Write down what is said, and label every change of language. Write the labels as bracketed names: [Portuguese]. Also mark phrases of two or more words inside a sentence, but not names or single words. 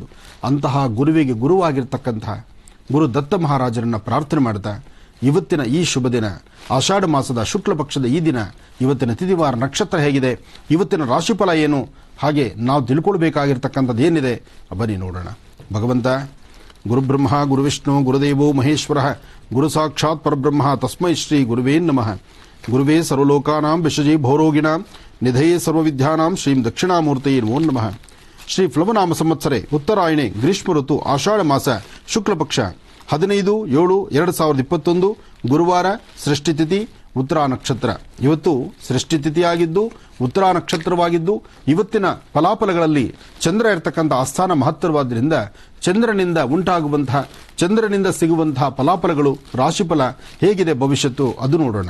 [Kannada] ಅಂತಹ ಗುರುವಿಗೆ ಗುರುವಾಗಿರ್ತಕ್ಕಂತಹ ಗುರು ದತ್ತ ಮಹಾರಾಜರನ್ನ ಪ್ರಾರ್ಥನೆ ಮಾಡ್ತಾ ಇವತ್ತಿನ ಈ ಶುಭ ದಿನ, ಆಷಾಢ ಮಾಸದ ಶುಕ್ಲ ಪಕ್ಷದ ಈ ದಿನ, ಇವತ್ತಿನ ತಿಥಿವಾರ ನಕ್ಷತ್ರ ಹೇಗಿದೆ, ಇವತ್ತಿನ ರಾಶಿಫಲ ಏನು, ಹಾಗೆ ನಾವು ತಿಳ್ಕೊಳ್ಬೇಕಾಗಿರ್ತಕ್ಕಂಥದ್ದು ಏನಿದೆ ಬನ್ನಿ ನೋಡೋಣ. [Sanskrit] ಭಗವಂತ ಗುರುಬ್ರಹ್ಮ ಗುರುವಿಷ್ಣು ಗುರುದೇವೋ ಮಹೇಶ್ವರ ಗುರು ಸಾಕ್ಷಾತ್ ಪರಬ್ರಹ್ಮ ತಸ್ಮೈ ಶ್ರೀ ಗುರುವೇ ನಮಃ. ಗುರುವೇ ಸರ್ವಲೋಕಾನಾಂ ವಿಷಜೇ ಭೌರೋಗಿಣಾಂ ನಿಧಯೇ ಸರ್ವವಿದ್ಯಾನಾಂ ಶ್ರೀಂ ದಕ್ಷಿಣಾಮೂರ್ತಯೇ ನಮೋ ನಮಃ. ಶ್ರೀ ಪ್ಲವನಾಮ ಸಂವತ್ಸರೆ ಉತ್ತರಾಯಣೆ ಗ್ರೀಷ್ಮ ಋತು ಆಷಾಢ ಮಾಸ ಶುಕ್ಲ ಪಕ್ಷ 15/7/2021 ಗುರುವಾರ, ಸೃಷ್ಟಿ ತಿಥಿ ಉತ್ತರ ನಕ್ಷತ್ರ. [Kannada] ಇವತ್ತು ಸೃಷ್ಟಿ ತಿಥಿಯಾಗಿದ್ದು ಉತ್ತರ ನಕ್ಷತ್ರವಾಗಿದ್ದು ಇವತ್ತಿನ ಫಲಾಫಲಗಳಲ್ಲಿ ಚಂದ್ರ ಇರತಕ್ಕಂಥ ಆಸ್ಥಾನ ಮಹತ್ತರವಾದ್ದರಿಂದ ಚಂದ್ರನಿಂದ ಉಂಟಾಗುವಂತಹ, ಚಂದ್ರನಿಂದ ಸಿಗುವಂತಹ ಫಲಾಫಲಗಳು, ರಾಶಿಫಲ ಹೇಗಿದೆ ಭವಿಷ್ಯತ್ತು ಅದು ನೋಡೋಣ.